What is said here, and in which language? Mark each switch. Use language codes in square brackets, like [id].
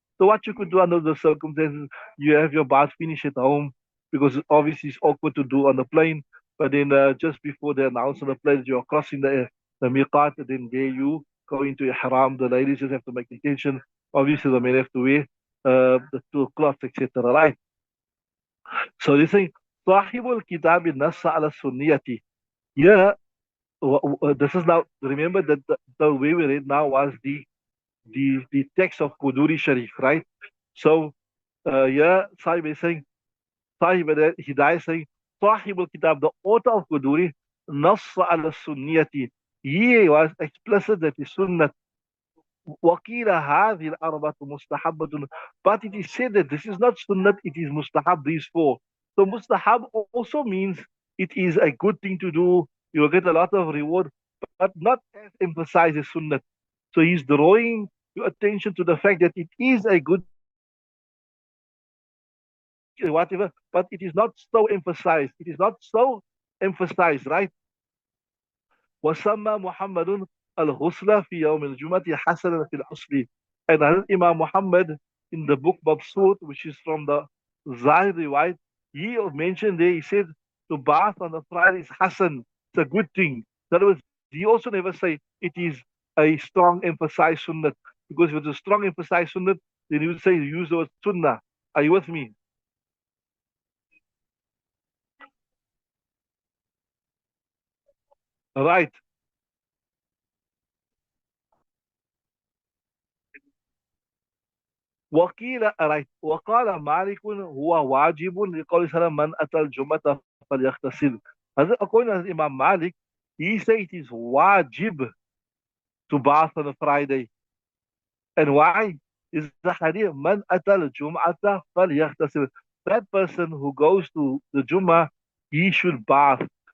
[en] So what you could do under the circumstances, you have your bath finish at home because obviously it's awkward to do on the plane. But then just before they announce on the plane that you're crossing the miqat, then there you go into ihram. The ladies just have to make intention. Obviously, the men have to wear the two cloths, etc. Right? So they say, [ar] صاحب الكتاب نص على السنية. [en] Yeah, this is now, remember that the way we read now was the text of Quduri Sharif, right? So, yeah, Sahib is saying, Sahib Hidayah is saying, Sahib al-Kitab, the author of Quduri, Nassa ala Sunniyati. He was explicit that is Sunnah. [ar] وقيل هذه الأربعة مستحبة. [en] But it is said that this is not Sunnah, it is Mustahab, these four. So Mustahab also means it is a good thing to do. You will get a lot of reward, but not as emphasized as Sunnah. So he's drawing your attention to the fact that it is a good whatever, but it is not so emphasized. It is not so emphasized, right? [ar] وسمى محمد الغسل في يوم الجمعة حسنا في الأصل. [en] And Imam Muhammad in the book Mabsut, which is from the Zahiri, right? He mentioned there, he said, to bath on the Friday is Hassan. It's a good thing. In other words, he also never say it is a strong emphasized sunnah. Because if it's a strong emphasized sunnah, then he would say use the word sunnah. Are you with me? Right. [ar] وقيل right. وقال مالك هو واجب لقول صلى من أتى الجمعة فليغتسل. [en] According to Imam Malik, he said it is wajib to bath on a Friday. And why? Is the hadith man atal jum'ata falyaghtasil. That person who goes to the Jummah, he should bath.